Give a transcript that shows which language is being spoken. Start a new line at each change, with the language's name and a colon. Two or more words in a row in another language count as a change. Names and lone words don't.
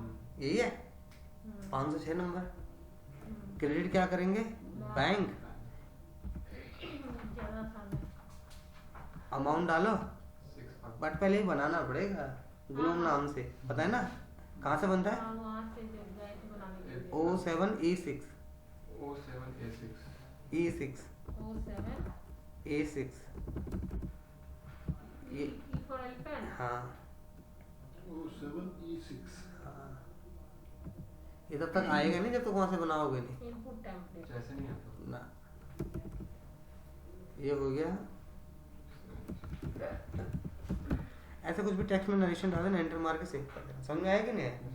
Hindi: यही है। 506 नंबर। क्रेडिट क्या करेंगे? बैंक। ज़्यादा आसान है। अमाउंट डालो, 6 बट पहले ही बनाना पड़ेगा ग्लूम नाम से, पता है ना कहाँ से बनता है? हाँ, वहाँ से जो गए थे बनाने के लिए। O7E6 O7A6 E6 O7 A6 ये
English: E for elephant।
Hindi: हाँ O7E6। हाँ, ये तब तक आएगा नहीं जब तक वहाँ से बनाओगे नहीं
English: input template.
Hindi: ऐसे नहीं आता। ना। ये हो गया। ऐसे कुछ भी टेक्स्ट में नरेशन डाल देना, एंटर मार के सेव कर देना। समझ में आया कि नहीं आया?